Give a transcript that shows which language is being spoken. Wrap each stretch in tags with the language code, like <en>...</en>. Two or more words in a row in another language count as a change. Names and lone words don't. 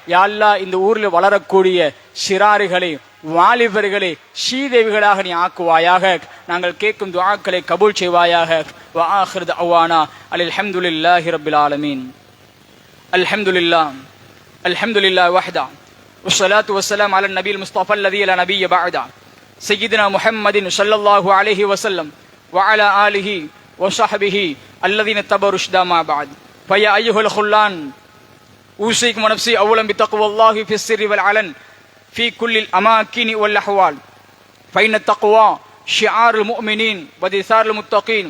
<ta>யா அல்லாஹ் இந்த ஊரில் வளரக்கூடிய சிறாறுகளை வாலிபர்களை ஸ்ரீதேவிகளாக நீ ஆக்குவாயாக. நாங்கள் கேட்கும் துஆக்களை கபூல் செய்வாயாக.</ta> <ar>وآخر دعوانا الحمد لله رب العالمين. الحمد لله وحده والصلاة والسلام على النبي المصطفى الذي لا نبي بعده سيدنا محمد صلى الله عليه وسلم وعلى آله وصحبه الذين اتبعوا رشدا ما بعد. فيا أيها الخلان أوصيكم ونفسي أولا بتقوى الله في السر والعلن في كل الأماكن والأحوال، فإن التقوى شعار المؤمنين ودثار المتقين.</ar>